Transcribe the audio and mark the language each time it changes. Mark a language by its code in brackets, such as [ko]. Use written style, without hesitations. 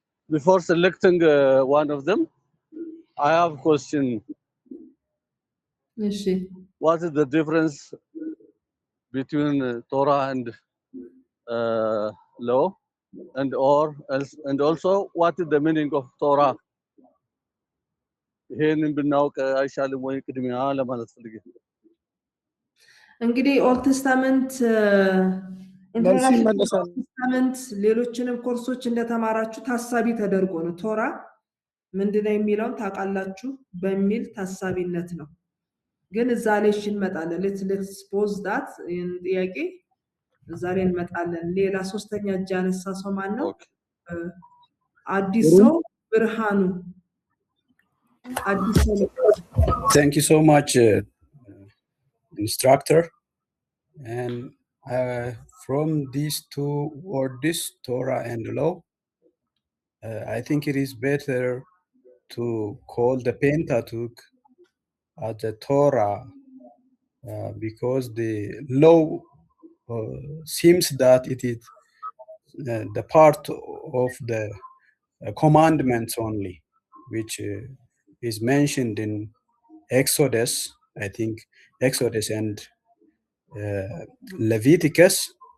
[en] before selecting one of them I have a question. [am] እሺ [en] what is the difference between Torah and law and also what is the meaning of Torah? [am] ይሄንን ብናውቅ አይሻልም ወይ? ቅድሚያ ለማለት ፈልጌ እንግዲህ ኦልድ ቴስታመንት ኢንትሮዳክሽን ኦልድ ቴስታመንት ሌሎችንም ኮርሶች እንደተማራችሁ ታሳቢ ተደርጎ ነው ቶራ ምንድነው የሚለውን ታውቃላችሁ በሚል ታሳቢነት ነው ግን እዛ ላይ እንመጣለን [en] let's pause that [am] ጥያቄ እዛ ላይ እንመጣለን ሌላ ሶስተኛ እጅ ያነሳ ሰው ማን ነው አዲስ ሰው ብርሃኑ አዲስ ሰው [en] Thank you so much instructor and from these two words Torah and law I think it is better to call the Pentateuch as the Torah because the law seems that it is the part of the commandments only, which is mentioned in Exodus, I think Exodus and Leviticus.